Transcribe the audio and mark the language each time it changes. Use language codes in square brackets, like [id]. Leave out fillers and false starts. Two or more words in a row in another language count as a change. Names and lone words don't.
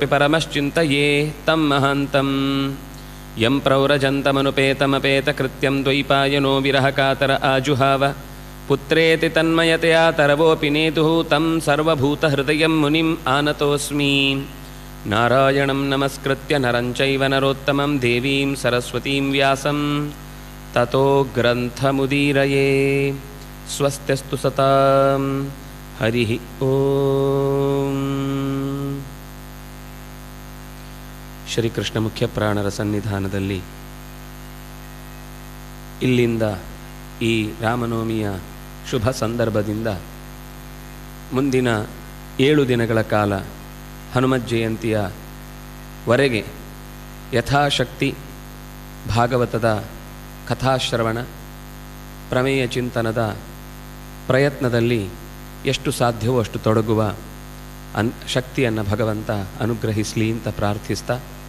[sa] परमश्चिन्तये तं महान्तम् यं प्रव्रजन्तमनुपेतमपेतकृत्यं द्वैपायनो विरहकातर आजुहाव पुत्रेति तन्मयतया तरवोऽपि नेतुः तं सर्वभूतहृदयं मुनिम् आनतोऽस्मि नारायणं नमस्कृत्य नरं चैव नरोत्तमं देवीं सरस्वतीं व्यासं ततो ग्रन्थमुदीरये स्वस्त्यस्तु सतां हरिः ओम् [kn] ಶ್ರೀಕೃಷ್ಣ ಮುಖ್ಯ ಪ್ರಾಣರ ಸನ್ನಿಧಾನದಲ್ಲಿ ಇಲ್ಲಿಂದ ಈ ರಾಮನವಮಿಯ ಶುಭ ಸಂದರ್ಭದಿಂದ ಮುಂದಿನ 7 ದಿನಗಳ ಕಾಲ ಹನುಮತ್ ಜಯಂತಿಯವರೆಗೆ ಯಥಾಶಕ್ತಿ ಭಾಗವತದ ಕಥಾಶ್ರವಣ ಪ್ರಮೇಯ ಚಿಂತನದ ಪ್ರಯತ್ನದಲ್ಲಿ ಎಷ್ಟು ಸಾಧ್ಯವೋ ಅಷ್ಟು ತೊಡಗುವ ಶಕ್ತಿಯನ್ನು ಭಗವಂತ ಅನುಗ್ರಹಿಸಲಿ ಅಂತ ಪ್ರಾರ್ಥಿಸ್ತಾ,